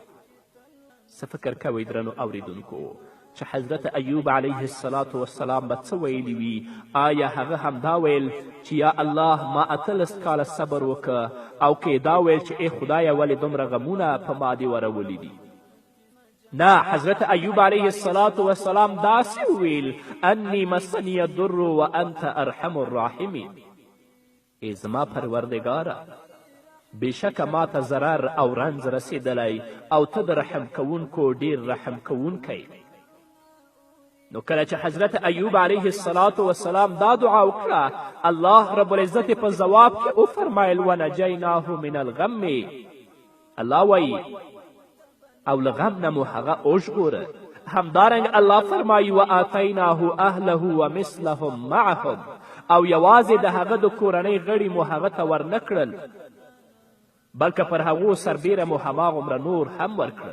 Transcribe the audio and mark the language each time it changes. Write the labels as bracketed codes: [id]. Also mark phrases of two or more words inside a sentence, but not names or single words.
[ps] څه فکر کوئ درنو اوریدونکو چې حضرت ایوب [ar] علیه السلام [ps] به څه ویلي وي؟ آیا هغه همدا ویل چې [ar] یا الله [ps] ما 18 کاله صبر وکړه او که دا ویل چې ای خدایه ولې دومره غمونه په ما دې ورولي دي؟ نه، حضرت ایوب [ar] علیه السلام [ps] داسې وویل [ar] انی مسنی الضر وانت ارحم الراحمین. [ps] ای زما پروردګاره بېشکه ما ته ضرر او رنځ رسېدلی او ته د رحم کوونکو ډېر رحم کوونکی. نو کله چې حضرت ایوب [ar] علیه السلام [ps] دا دعا وکړه [ar] الله رب العزت [ps] په ځواب کې وفرمایل [ar] ونجیناه من الغم. [ps] الله وایي او له غم نه مو هغه وژغوره. همدارنګ الله فرمایي [ar] وآتیناه اهله ومثلهم معهم، [ps] او یوازې د هغه د کورنۍ غړي مو هغه ته ورنه کړل بلکې پر هغو سربیره مو هماغومره نور هم ورکړل.